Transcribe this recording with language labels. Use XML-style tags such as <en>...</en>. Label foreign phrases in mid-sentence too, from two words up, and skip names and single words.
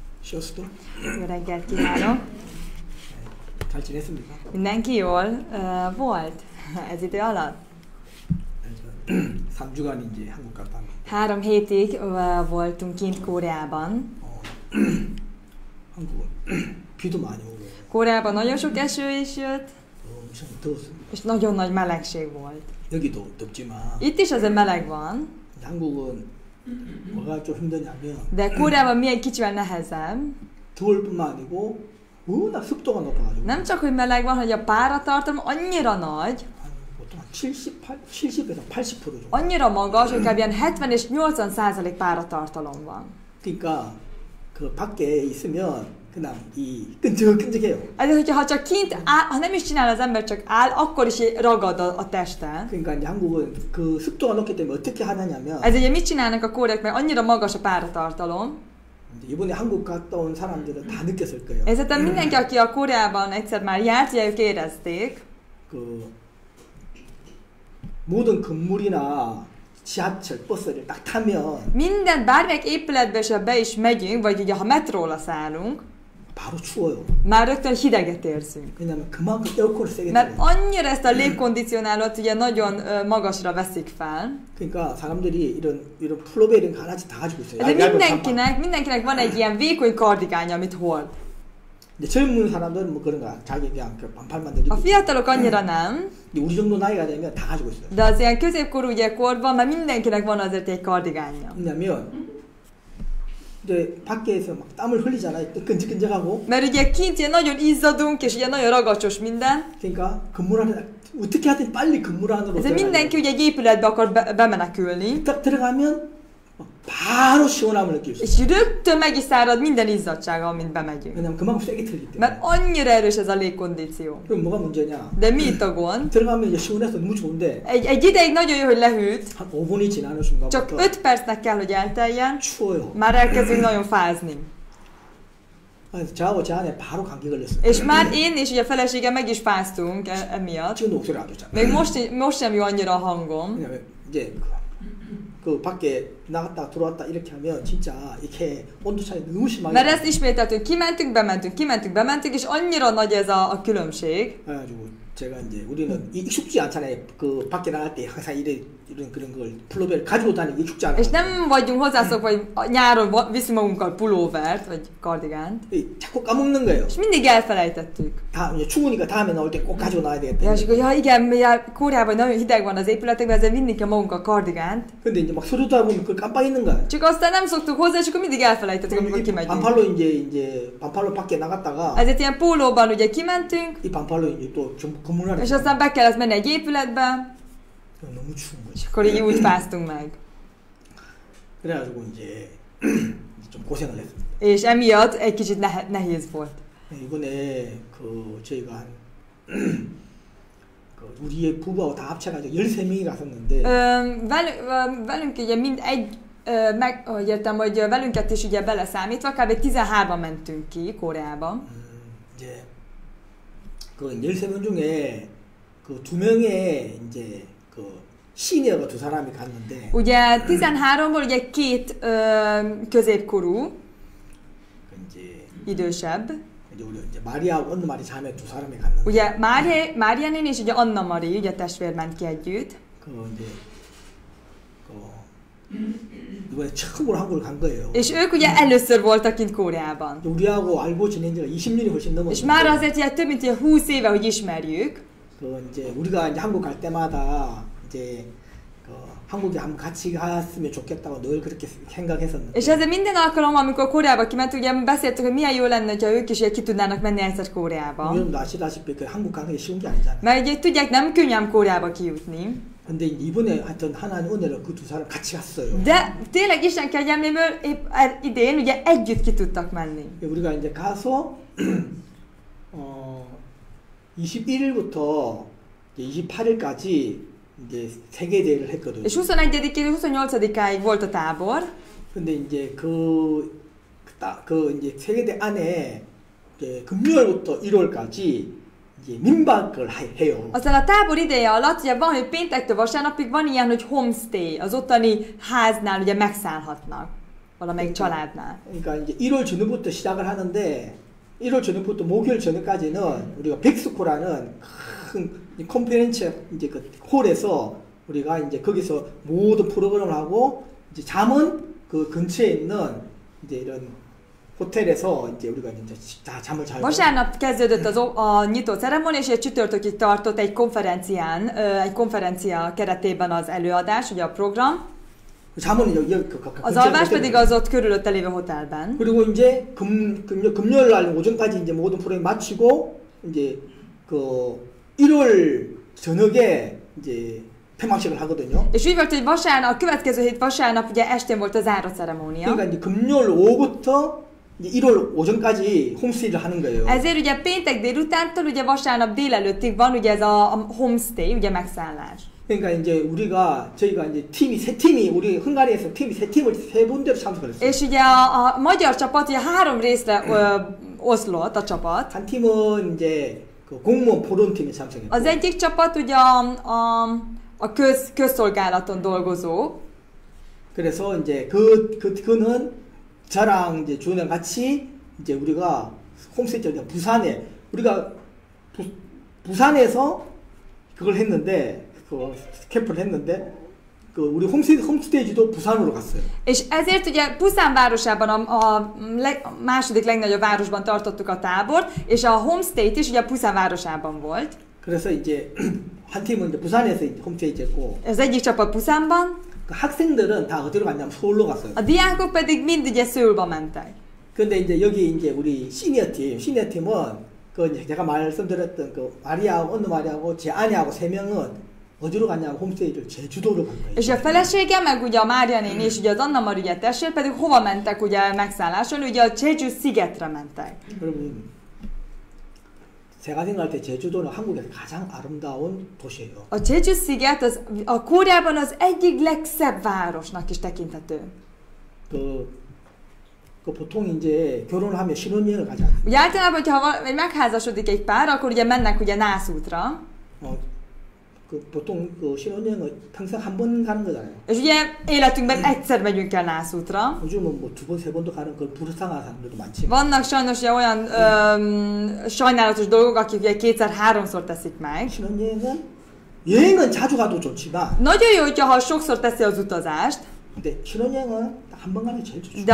<hu>Sziasztok! Jó reggelt kívánok!</hu> <ko>잘 지냈습니까?</ko> <hu>Mindenki jól volt ez idő alatt?</hu> <ko>3주간 이제 한국 갔다 왔는데</ko> <hu>3 hétig voltunk kint Koreában.</hu> <ko>한국은 비도 많이 오고</ko> <hu>Koreában nagyon sok eső is jött,</hu> <ko>엄청 더웠습니다.</ko> <hu>és nagyon nagy melegség volt.</hu> <ko>여기도 덥지만</ko> <hu>Itt is azért meleg van,</hu> <ko>한국은 뭐가 좀 힘드냐면</ko> <hu>de Koreában milyen kicsivel nehezebb.</hu> <ko>더울 뿐만 아니고 워낙 습도가 높아가지고</ko> <hu>Nem csak, hogy meleg van, hogy a páratartalom annyira nagy,</hu> <ko>보통 한 70에서 80% 정도.</ko> <hu>annyira magas, hogy kb. Ilyen 70 és 80% páratartalom van.</hu> <ko>그러니까 그 밖에 있으면 그냥 이 끈적끈적해요.</ko> <hu>Ezért, hogyha csak kint áll, ha nem is csinál az ember, csak áll, akkor is ragad a teste.</hu> <ko>그러니까 이제 한국은 그 습도가 높기 때문에 어떻게 하느냐면</ko> <hu>Ez ugye mit csinálnak a kórek, mert annyira magas a páratartalom.</hu> <ko>이번에 한국 갔다 온 사람들은 다 느꼈을 거예요.</ko> <hu>Ezért mindenki, aki a Koreában egyszer már járt, ugye ők érezték.</hu> <ko>그 모든 건물이나 지하철, 버스를 딱 타면</ko> <hu>Minden, bármelyik épületbe se be is megyünk, vagy ugye ha metróra szállunk,</hu> <ko>바로 추워요.</ko> <hu>már rögtön hideget érzünk.</hu> <ko>왜냐면 그만큼 에어컨을 세게</ko> <hu>Mert</hu> <ko>틀어요.</ko> <hu>annyira ezt a légkondicionálót ugye nagyon magasra veszik fel.</hu> <ko>그러니까 사람들이 이런 플로베 이런 거 하나씩 다 가지고 있어요.</ko> <hu>Ezért mindenkinek van egy ilyen vékony kardigánya, amit hord.</hu> <ko>근데 젊은 사람들은 뭐 그런 거 자기 그냥 그 반팔만</ko> <hu>A</hu> <ko>들고.</ko> <hu>fiatalok annyira nem,</hu> <ko>근데 우리 정도 나이가 되면 다 가지고 있어요.</ko> <hu>de az ilyen középkorú ugye korban már mindenkinek van azért egy kardigánja.</hu> <ko>왜냐면 이제 밖에서 막 땀을 흘리잖아요. 끈적끈적하고.</ko> <hu>Mert ugye kint ilyen nagyon izzadunk, és ugye nagyon ragacsos minden.</hu> <ko>그러니까 건물 안에 어떻게 하든 빨리 건물 안으로</ko> <hu>Ezért mindenki ugye egy épületbe akar bemenekülni,</hu> <ko>딱 들어가면 바로 시원함을 느낄 수 있어요.</ko> <hu>és rögtön meg is szárad minden izzadsága, amint bemegyünk.</hu> <ko>왜냐면 그만큼 세게 틀기 때문에.</ko> <hu>Mert annyira erős ez a légkondíció.</hu> <ko>그럼 뭐가 문제냐?</ko> <hu>De mi itt a gond?</hu> <ko>들어가면 이제 시원해서 너무 좋은데</ko> <hu>Egy ideig nagyon jó, hogy lehűt,</hu> <ko>한 5분이 지나는</ko> <hu>csak</hu> <ko>순간부터</ko> <hu>5 percnek kell, hogy elteljen,</hu> <ko>추워요.</ko> <hu>már elkezdünk nagyon fázni.</hu> <ko>그래서 저하고 제 아내 바로 감기 걸렸어요.</ko> <hu>És már én és ugye a feleségem meg is fáztunk emiatt.</hu> <ko>지금도 목소리 안 좋잖아요.</ko> <hu>Még most sem jó annyira a hangom.</hu> <ko>왜냐면 이제 그 밖에 나갔다 들어왔다 이렇게 하면 진짜 이렇게 온도 차이 너무 심하게.</ko> <hu>Mert ezt ismételtünk, kimentünk, bementünk, és annyira nagy ez a különbség.</hu> <ko>그래가지고 제가 이제 우리는 익숙지 않잖아요. 그 밖에 나갈 때 항상 이런 그런 걸 플로베를 가지고 다니기 익숙지 않아요.</ko> <hu>És nem vagyunk hozzászokva, hogy nyáron viszünk magunkkal pulóvert, vagy kardigánt.</hu> <ko>자꾸 까먹는 거예요.</ko> <hu>És mindig elfelejtettük.</hu> <ko>다 이제 추우니까 다음에 나올 때 꼭 가지고 나와야 되겠다.</ko> <hu>Ja, és akkor, ja igen, mivel Koreában nagyon hideg van az épületekben, ezért vinni kell magunkkal kardigánt.</hu> <ko>근데 이제 막 서로도 하고 그걸 깜빡 있는 거야.</ko> <hu>Csak aztán nem szoktuk hozzá, és akkor mindig elfelejtettük, amikor kimegyünk.</hu> <ko>반팔로 이제 반팔로 밖에 나갔다가</ko> <hu>Ezért ilyen pólóban ugye kimentünk,</hu> <ko>이 반팔로 이제 또 전부 건물 안에.</ko> <hu>és aztán be kellett menni egy épületbe,</hu> <ko>너무 추운 거지.</ko> <hu>és akkor így úgy fáztunk meg.</hu> <ko>그래가지고 이제 좀 고생을 했습니다.</ko> <hu>És emiatt egy kicsit nehéz volt.</hu> <ko>이번에 그 저희가 한 그 우리의 부부하고 다 합쳐가지고 13명이 갔었는데</ko> <hu>Velünk ugye mind egy, hogy értem, hogy velünket is ugye beleszámítva, kb. 13-an mentünk ki Koreába.</hu> <ko>이제 그 13명 중에 그 2명의 이제 그 시니어가 2사람이 갔는데</ko> <hu>Ugye 13-ból ugye 2 középkorú,</hu> <ko>이제</ko> <hu>idősebb.</hu> <ko>이제 우리 이제 마리아하고 언니 마리 자매 2사람이 갔는데</ko> <hu>Ugye Mária néni és ugye Anna Mari, ugye testvér ment ki együtt.</hu> <ko>그 이제 이번에 처음으로 한국을 간 거예요.</ko> <hu>És ők ugye először voltak kint Koreában.</hu> <ko>우리하고 알고 지낸 지가 20년이 훨씬 넘었어요.</ko> <hu>És már azért ugye több mint 20 éve, hogy ismerjük.</hu> <ko>그 이제 우리가 이제 한국 갈 때마다 이제 그 한국에 한번 같이 갔으면 좋겠다고 늘 그렇게 생각했었는데.</ko> <hu>És ezért minden alkalommal, amikor Koreába kiment, ugye beszéltük, hogy milyen jó lenne, ha ők is ki tudnának menni egyszer Koreába.</hu> <ko>여러분도 아시다시피 그 한국 가는 게 쉬운 게 아니잖아요.</ko> <hu>Mert ugye tudják, nem könnyű Koreába kijutni.</hu> <ko>근데 이번에 하여튼 하나님 은혜로 그 2사람 같이 갔어요.</ko> <hu>De tényleg Isten kegyelméből épp idén ugye együtt ki tudtak menni.</hu> <ko>우리가 이제 가서 21일부터 28일까지 이제 세계 대회를 했거든요.</ko> <hu>És 21-től 28-áig volt a tábor.</hu> <ko>근데 이제 그 이제 세계 대회 안에 이제 금요일부터 일요일까지 이제 민박을 해요.</ko> <hu>Aztán a tábor ideje alatt ugye van, hogy péntektől vasárnapig van ilyen, hogy homestay, az ottani háznál ugye megszállhatnak. valamelyik családnál.</hu> <ko>그러니까 이제 1월 저녁부터 시작을 하는데 1월 저녁부터 목요일 저녁까지는 우리가 백스코라는 큰 컨퍼런스 이제 그 홀에서 우리가 이제 거기서 모든 프로그램을 하고 이제 잠은 그 근처에 있는 이제 이런 호텔에서 이제 우리가 이제 다 잠을 자고.</ko> <hu>Vasárnap kezdődött a nyitó ceremónia, és egy csütörtökig tartott egy konferencia keretében az előadás, ugye a program.</hu> <ko>잠은 여기</ko> <hu>Az alvás pedig az ott körülötte lévő hotelben.</hu> <ko>그리고 이제 금요일 날 오전까지 이제 모든 프로그램 마치고 이제 그 1월 저녁에 이제 폐막식을 하거든요.</ko> <hu>És úgy volt, hogy vasárnap, a következő hét vasárnap ugye estén volt a záró ceremónia.</hu> <ko>그러니까 이제 금요일 오후부터 이제 1월 오전까지 홈스테이를 하는 거예요.</ko> <hu>Ezért ugye péntek délutántól ugye vasárnap délelőttig van ugye ez a homestay, ugye megszállás.</hu> <ko>그러니까 이제 저희가 이제 팀이 세 팀이 우리 헝가리에서 팀이 세 팀을 세 군데로 참석했어요.</ko> <hu>És ugye a magyar csapat ugye 3 részre oszlott a csapat.</hu> <ko>한 팀은 이제 그 공무원 포럼 팀에 참석했고.</ko> <hu>Az egyik csapat ugye a közszolgálaton dolgozó.</hu> <ko>그래서 이제 그는 저랑 이제 주은이랑 같이 이제 우리가 홈스테이 부산에 우리가 부산에서 그걸 했는데 그 캠프를 했는데 그 우리 홈스테이지도 부산으로 갔어요.</ko> <hu>És ezért ugye Puszán városában a második legnagyobb városban tartottuk a tábort, és a homestay is ugye Puszán városában volt.</hu> <ko>그래서 이제 한 팀은 이제 부산에서 이제 홈스테이지했고.</ko> <hu>Az egyik csapat Puszánban.</hu> <ko>그 학생들은 다 어디로 갔냐면 서울로 갔어요.</ko> <hu>A diákok pedig mind ugye Szőulba mentek.</hu> <ko>근데 이제 여기 이제 우리 시니어 팀은 그 이제 제가 말씀드렸던 그 마리아하고 언니 마리아하고 제 아내하고 세 명은 어디로 갔냐면 홈스테이를 제주도로 간 거예요.</ko> <hu>És a felesége, meg ugye a Mária néni és ugye az Anna Maria testvér pedig hova mentek ugye megszálláson, ugye a Jeju szigetre mentek.</hu> <ko>여러분, 제가 생각할 때 제주도는 한국에서 가장 아름다운 도시예요.</ko> <hu>A Jeju sziget a Koreában az egyik legszebb városnak is tekinthető.</hu> <ko>그 보통 이제 결혼을 하면 신혼여행을 가지 않아요.</ko> <hu>Ugye általában, hogyha megházasodik egy pár, akkor ugye mennek ugye nászútra.</hu> <ko>그 보통 그 신혼여행을 평생 한 번 가는 거잖아요.</ko> <hu>És ugye életünkben egyszer megyünk el nászútra.</hu> <ko>요즘은 뭐 두 번, 세 번도 가는 그 불쌍한 사람들도 많지.</ko> <hu>Vannak sajnos ugye olyan sajnálatos dolgok, akik ugye kétszer-háromszor teszik meg.</hu> <ko>여행은 자주 가도 좋지만.</ko> <hu>Nagyon jó, hogyha sokszor teszi az utazást.</hu> <ko>근데 신혼여행은 한 번 가는 게 제일 좋죠.</ko>